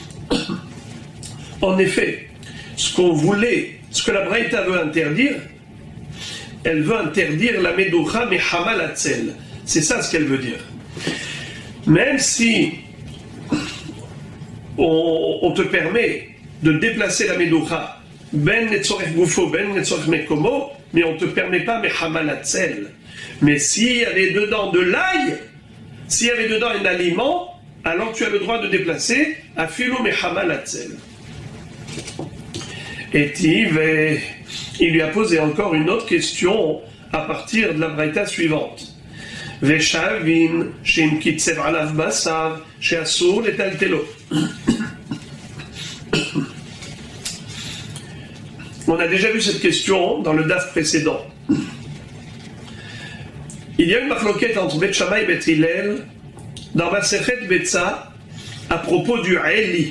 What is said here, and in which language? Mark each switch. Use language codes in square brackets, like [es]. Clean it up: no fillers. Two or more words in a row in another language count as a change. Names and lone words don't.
[fr] En effet, ce que la Braïta veut interdire, elle veut interdire la [he] מדוכה מחמה לצל. [fr] C'est ça ce qu'elle veut dire. Même si on te permet de déplacer la meducha, [he] בין לצורך גופו, בין לצורך מקומו, [fr] mais on ne te permet pas [he] מחמה לצל. [fr] Mais s'il y avait dedans de l'ail, s'il y avait dedans un aliment, alors tu as le droit de déplacer à [he] אפילו מחמה לצל. [fr] Et il lui a posé encore une autre question à partir de la braïta suivante. [he] ושוין שאם קיצב עליו בשר שאסור לטלטלו. [fr] On a déjà vu cette question dans le daf précédent. Il y a une marloquette entre Bet Shammai et Bet Hillel dans Masechet Betza à propos du Eli.